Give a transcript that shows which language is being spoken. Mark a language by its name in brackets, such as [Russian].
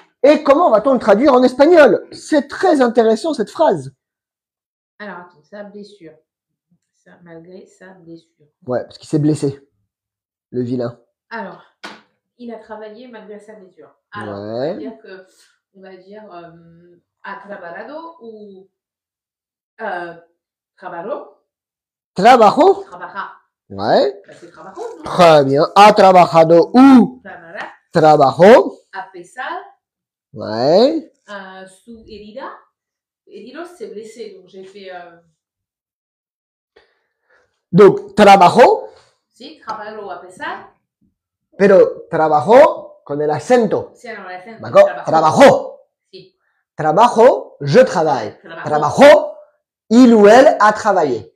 [French] Et comment va-t-on le traduire en espagnol? C'est très intéressant cette phrase. Alors, attends, sa blessure. Ça, malgré sa blessure. Ouais, parce qu'il s'est blessé, le vilain. Alors, il a travaillé malgré sa blessure. Alors, ouais. On va dire [Spanish] a trabajado [French] ou trabajo. [Spanish] Trabajo. Trabaja. [French] Ouais. C'est trabajo, non? Très bien. [Spanish] Ha trabajado ou trabajo. A pesar. [French] Ouais. [Spanish] Su herida. Herido, [French] c'est blessé. Donc, j'ai fait. [Spanish] Donc, trabajo. Sí, trabajo a pesar. Pero trabajo con el acento. Sí, no, el acento. [French] D'accord? Trabajo. [Spanish] Sí. [French] Trabajo, je travaille. Trabajo, il ou elle a travaillé.